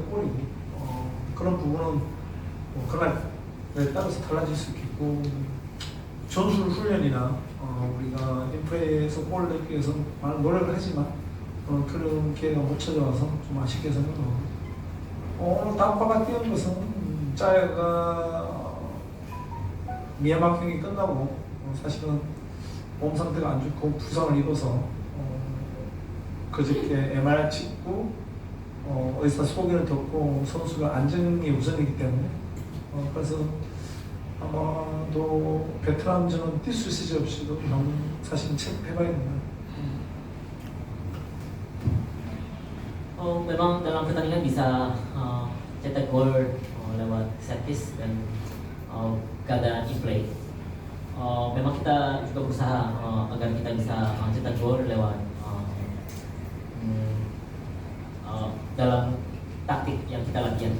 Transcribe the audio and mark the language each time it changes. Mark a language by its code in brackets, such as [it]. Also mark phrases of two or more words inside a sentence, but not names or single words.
[ko] 골이고 그런 부분은 그날에 따라서 달라질 수 있겠고 전술 훈련이나 우리가 인프레에서 골을 넣기 위해서 많은 노력을 하지만 그런 기회가 못 찾아와서 좀 아쉽게 생각하고 오늘 다파가 뛰는 것은 짜야가 미얀마 경기 끝나고 사실은 몸 상태가 안 좋고 부상을 입어서 그저께 MRI 찍고 의사 소견을 듣고 선수가 안정이 우선이기 때문에 그래서 아마도 베트남전은 뛸 수 있을지 없이도 사실은 체크해봐야 됩니다. [id] Memang dalam pertandingan bisa cetak gol lewat set piece dan keadaan in play. Memang kita juga berusaha agar kita bisa cetak gol lewat dalam taktik yang kita latihan.